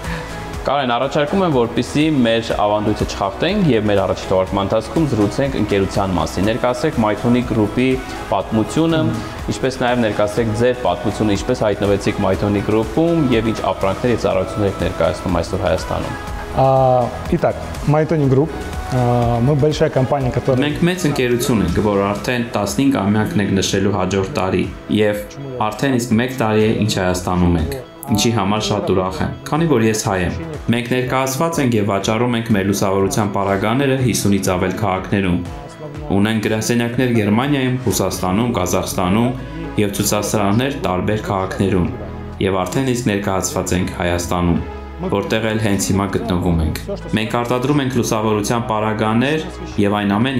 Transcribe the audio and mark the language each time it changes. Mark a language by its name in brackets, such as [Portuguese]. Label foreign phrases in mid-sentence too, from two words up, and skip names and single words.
[Armenian] Կարեն, առաջարկում եմ, որպեսզի մեր ավանդույթը չխախտենք եւ մեր առաջի թողարկման ընթացքում զրուցենք ընկերության մասին։ Ներկայացրեք Mythony Group-ի պատմությունը, ինչպես նաեւ ներկայացրեք ձեր պատմությունը, ինչպես հայտնվեցիք Mythony Group-ում եւ ինչ ապրանքներ եւ ծառայություններ եք ներկայացնում այսօր Հայաստանում։ [Russian] Итак, Mythony Group, мы большая компания, которая [Armenian] Մենք մեծ ընկերություն ենք, որ արդեն 15 ամյակն եք նշելու հաջորդ տարի եւ արդեն իսկ 1 տարի է ինչ Հայաստանում ենք։ Ինչի համար շատ ուրախ եմ, քանի որ ես հայ եմ։ Մենք ներկայացված ենք եւ վաճառում ենք մեր լուսավորության պարագաները 50-ից ավել քաղաքներում։ Ունենք գրասենյակներ Գերմանիայում, Ռուսաստանում, Կազախստանում եւ ցուցասրահներ տարբեր քաղաքներում։ Եվ արդեն իսկ ներկայացված ենք Հայաստանում, որտեղ էլ հենց հիմա գտնվում ենք։ Մենք արտադրում ենք լուսավորության պարագաներ եւ այն ամեն